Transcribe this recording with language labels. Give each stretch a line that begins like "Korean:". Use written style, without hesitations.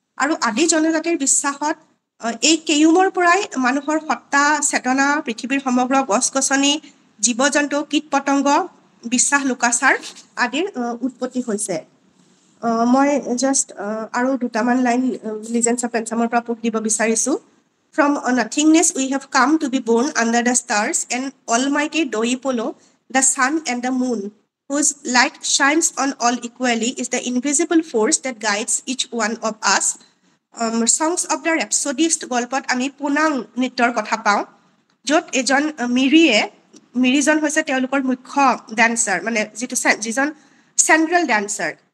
Assamese: আৰু আদি জনজাতিৰ বিশ্বাসত এই কেয়ুমৰ পৰাই মানুহৰ সত্তা, চেতনা, পৃথিৱীৰ সমগ্ৰ গছ-গছনি, জীৱ-জন্তু, কীট-পতংগ, বিশ্বাস, লোকাচাৰ আদিৰ উৎপত্তি হৈছে। মই জাষ্ট আৰু দুটামান লাইন লিজেণ্ডছ অফ পেনচামৰ পৰা পঢ়ি দিব বিচাৰিছোঁ।
English: From nothingness we have come to be born under the stars, and almighty Doipolo, the sun and the moon, whose light shines on all equally, is the invisible force that guides each one of us.
Assamese: Songs of the Rhapsodist গল্পত আমি পুনাং নৃত্যৰ কথা পাওঁ, য'ত এজন মিৰিজন হৈছে তেওঁলোকৰ মুখ্য ডান্সাৰ, মানে যিজন চেণ্ট্ৰেল ডান্সাৰ।